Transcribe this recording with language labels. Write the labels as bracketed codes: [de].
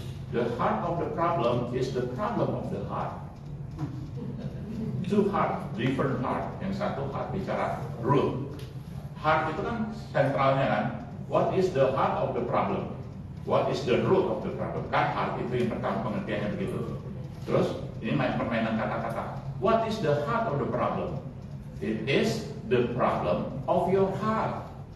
[en] The heart of the problem is the problem of the heart. Two heart, different heart. [id] Yang satu heart bicara root. Heart itu kan sentralnya kan. [en] What is the heart of the problem? What is the root of the problem? [id] Kan heart itu yang pertama pengertiannya begitu. Terus ini main permainan kata-kata. [en] What is the heart of the problem? It is the problem of your heart.